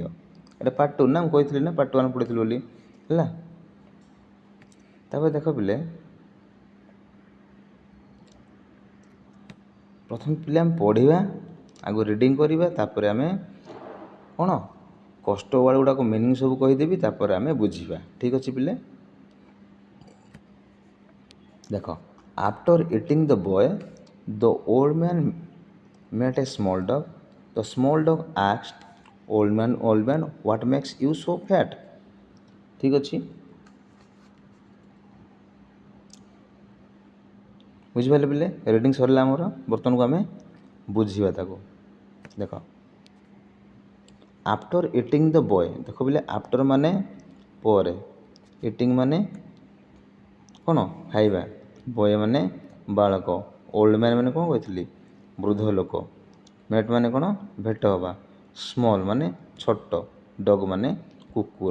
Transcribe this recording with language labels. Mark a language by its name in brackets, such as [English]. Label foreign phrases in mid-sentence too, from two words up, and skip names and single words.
[Odia] ଏଇଟା ପାର୍ଟ 2 ନା, ମୁଁ କହିଥିଲି ନା ପାର୍ଟ 1 ପଢ଼ିଥିଲି ବୋଲି। ହେଲା, ତାପରେ ଦେଖ ପିଲେ, ପ୍ରଥମେ ପିଲେ ଆମେ ପଢ଼ିବା, ଆଗ ରିଡ଼ିଂ କରିବା, ତାପରେ ଆମେ କ'ଣ କଷ୍ଟ ୱାର୍ଡ଼ ଗୁଡ଼ାକ ମିନିଂ ସବୁ କହିଦେବି, ତାପରେ ଆମେ ବୁଝିବା। ଠିକ୍ ଅଛି ପିଲେ, ଦେଖ, [English] after eating the boy the old man met a small dog. The small dog asked, old man, what makes you so fat? [Odia] ଠିକ୍ ଅଛି, ବୁଝିପାରିଲେ ପିଲେ? ରିଡ଼ିଂ ସରିଲା ଆମର, ବର୍ତ୍ତମାନକୁ ଆମେ ବୁଝିବା ତାକୁ। ଦେଖ, [English] after eating the boy, [Odia] ଦେଖ ପିଲେ, ଆଫ୍ଟର ମାନେ ପରେ, ଇଟିଂ ମାନେ କ'ଣ ଖାଇବା, ବୟ ମାନେ ବାଳକ, [English] old man [Odia] ମାନେ କ'ଣ କହିଥିଲି, ବୃଦ୍ଧ ଲୋକ, ମେଟ୍ ମାନେ କ'ଣ ଭେଟ ହେବା, ସ୍ମଲ୍ ମାନେ ଛୋଟ, ଡଗ୍ ମାନେ କୁକୁର।